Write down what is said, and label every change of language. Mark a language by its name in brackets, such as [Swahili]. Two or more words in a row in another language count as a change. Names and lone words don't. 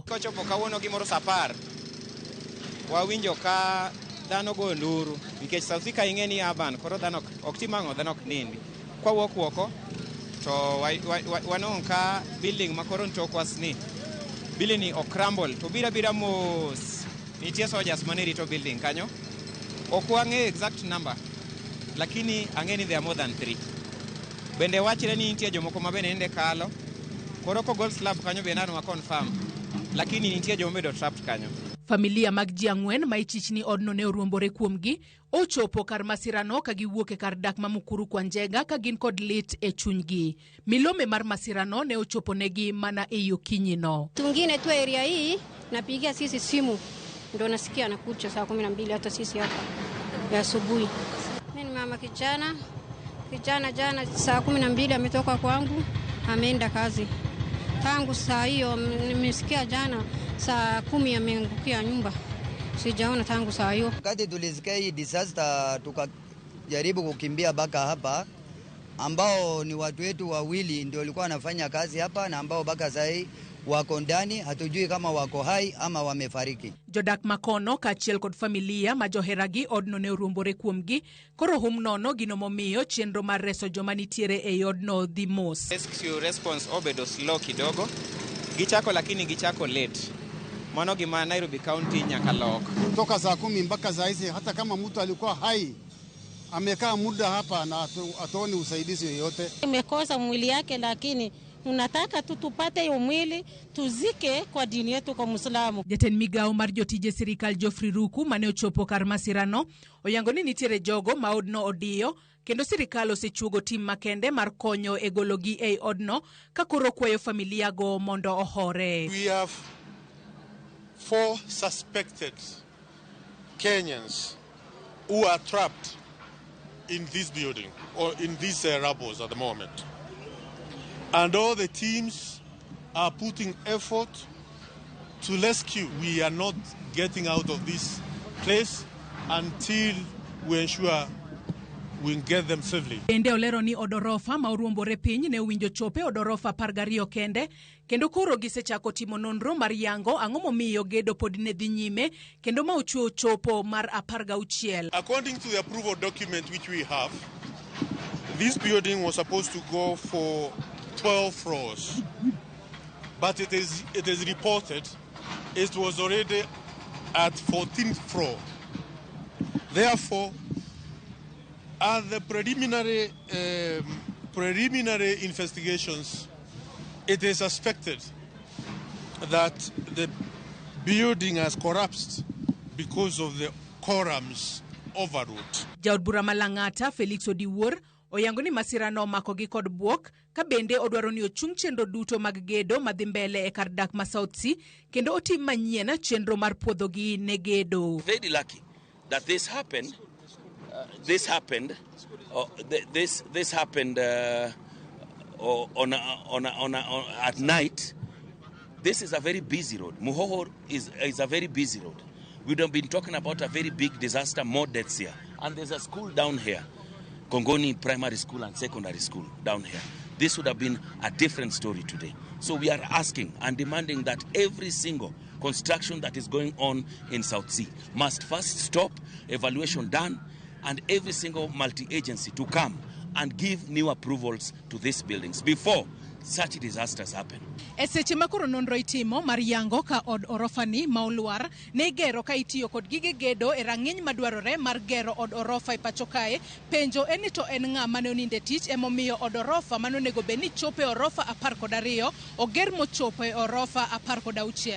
[Luo (Kenya and Tanzania)] Kochopo kawuono gimoro saa 10 wawinjo ka dhano go nduru nikech South Sea ing'eni urban koro dhano ok timang'o dhano ok nindi. Kwa woko to wanong ka building makoro ntokwasni building ok crumble to bira mos nitie soldiers mane rito building kanyo. Ok wang'e exact number lakini ang'eni [English] there are more than 3. [Luo (Kenya and Tanzania)] Bende wachre ni nitie jomoko mabende nende kalo koro ko [English] gold slab [Luo (Kenya and Tanzania)] kanyo be nano ma confirm lakini nitie jomedo trapped kanyo. Familia mag ji 4 ma ichichni odno ne oruombore kuomgi ochopo kar masirano ka giwuok e kar dak ma Mukuru kwa Njenga ka gin kod lit e chunygi. Milome mar masirano ne ochopo negi mana e yo kinyino. [Swahili] Tungine tu area hii napigia sisi simu ndio nasikia anakuja saa 12 hata sisi hapa ya asubuhi. Mimi mama kijana jana saa 12 ametoka kwangu ameenda kazi. Tangu saa hiyo nimesikia jana saa 10 ameangukia nyumba. Sijaona tangu saa hiyo. Wakati tulisikia hii disaster tukajaribu kukimbia baka hapa ambao ni watu wetu wawili ndio walikuwa wanafanya kazi hapa na ambao baka sasa wako ndani, hatujui kama wako hai ama wamefariki. [Luo (Kenya and Tanzania)] Jodak makono kachiel kod familia majoheragi odno ne oruombore kuomgi koro hum nono gino momiyo chenro mar reso joma nitiere e odno dhi mos. [English] Rescue response [Luo (Kenya and Tanzania)] obedo slow kidogo. Gichako lakini gichako late. Mano gima Nairobi County nyaka lok. [Swahili] Kutoka saa 10 mpaka saa hizi hata kama mtu alikuwa hai amekaa muda hapa na atuoni usaidizi yoyote. Imekosa mwili yake lakini unataka tupate hiyo mwili tuzike kwa dini yetu kwa Muislamu. [Luo (Kenya and Tanzania)] Jatend migao mar jotije sirikal Geoffrey Ruku mane ochopo kar masirano oyango ni nitiere jogo ma odno odiyo kendo sirikal osechuogo tim makende mar konyo e gologi e odno ka koro kwayo familia go mondo ohore. [English] We have 4 suspected Kenyans who are trapped in this building or in these rubbles at the moment. And all the teams are putting effort to rescue. We are not getting out of this place until we ensure we get them safely. [Luo (Kenya and Tanzania)] Bende olero ni odorofa ma oruombore piny ne winjo chope odorofa 12 kende kendo koro gisechako timo nonro mar yango ang'o momiyo gedo pod ne dhi nyime kendo ma ochuo chopo mar 16. [English] According to the approval document which we have, this building was supposed to go for 12 floors, but it is reported it was already at 14th floor. Therefore, at the preliminary investigations, it is suspected that the building has collapsed because of the columns overload. [Luo (Kenya and Tanzania)] Jaod bura Malang'ata Felix Odiwuor oyango ni masirano makogi kod buok ka bende odwaro ni ochung chenro duto mag gedo madhi mbele e kar dak ma South Sea kendo otim manyien chenro mar puodhogi ne gedo. [English] Very lucky that this happened at night. This is a very busy road. Muhoho is a very busy road. We would have been talking about a very big disaster, more deaths here. And there's a school down here, Kongoni Primary School and Secondary School down here. This would have been a different story today. So we are asking and demanding that every single construction that is going on in South Sea must first stop, evaluation done, and every single multi-agency to come and give new approvals to these buildings before such disasters happen. [Luo (Kenya and Tanzania)] Eseche makoro nonro itimo mar yango ka od orofani ma olwar ne gero ka itiyo kod gige gedo e rang'iny madwarore mar gero od orofa e pacho kae. Penjo en ni to en ng'a mane oninde tich emomiyo od orofa mane onego bed ni chopo e orofa 12 oger mochopo e orofa 16.